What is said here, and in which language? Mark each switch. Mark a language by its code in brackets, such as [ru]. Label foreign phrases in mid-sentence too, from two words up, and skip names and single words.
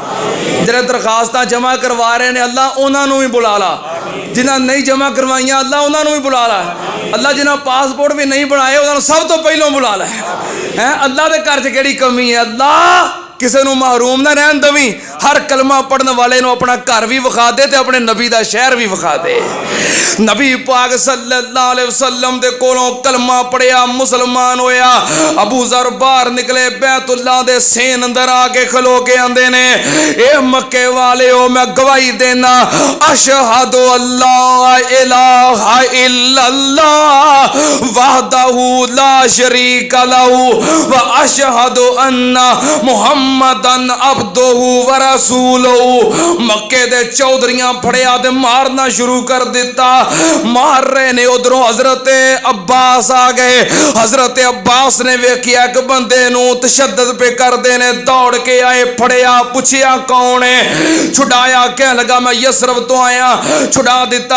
[pa] جیہڑے درخواستاں جمع کروا رہے نے اللہ انہوں نے بھی بلا لا، جنہاں نہیں جمع کروائیاں اللہ انہوں نے بھی بلا لا. اللہ جنہاں پاسپورٹ بھی نہیں بنائے انہوں نے سب توں پہلوں بلا لا ہے. اللہ کے گھر چ کیڑی کمی ہے؟ اللہ کسی کو محروم نہ رہن دوی. ہر کلمہ پڑھنے والے کو اپنا گھر بھی وکھا دے تے اپنے نبی کا شہر بھی وکھا دے. نبی پاک [ar] صلى الله عليه وسلم [pa] دے کولوں کلمہ پڑھیا، مسلمان ہویا. ابو ذر باہر نکلے، بیت اللہ دے سین اندر آ کے کھلو کے آندے نے اے مکے والے ہو، میں گواہی دینا [ar] أشهد أن لا إله إلا الله وحده لا شريك له وأشهد أن محمدا عبده ورسول [pa] مکے دے چودھریاں پھڑیا تے مارنا شروع کر دتا. مار رہے نے، ادھروں حضرت عباس آ گئے. حضرت عباس نے ویکھیا ایک بندے نوں تشدد پے کردے نے، دوڑ کے آئے، پھڑیا، پچھیا کون ہے، چھڑایا، کہہ لگا میں یثرب توں آیا، چھڑا دتا.